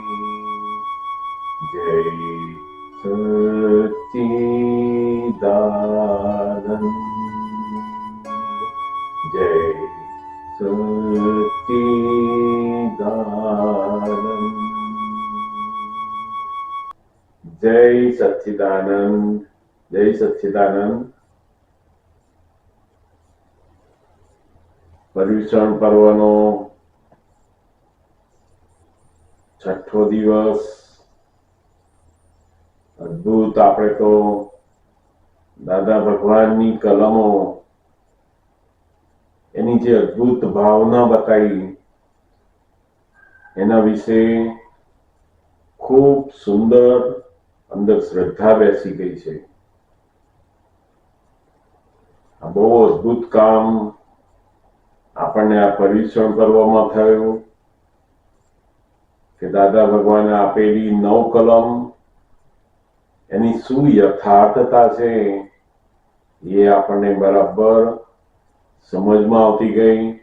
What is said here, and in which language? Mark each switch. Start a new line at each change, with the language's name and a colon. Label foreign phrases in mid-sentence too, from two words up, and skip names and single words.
Gujarati: જય સચ્ચિદાનંદ જય સચ્ચિદાનંદ જય સચ્ચિદાનંદ જય સચ્ચિદાનંદ। પર્યુષણ પર્વનો છઠો દિવસ અદ્ભુત। આપણે તો દાદા ભગવાનની કલમો એની જે અદ્ભુત ભાવના બતાઈ એના વિષે ખૂબ સુંદર અંદર શ્રદ્ધા બેસી ગઈ હૈ। આ બહુ અદ્ભુત કામ આપણને આ પરીક્ષણ કરવામાં થયું કે દાદા ભગવાને આપેલી 9 કલમ એની શું યથાર્થતા છે એ આપણને બરાબર સમજમાં આવતી ગઈ।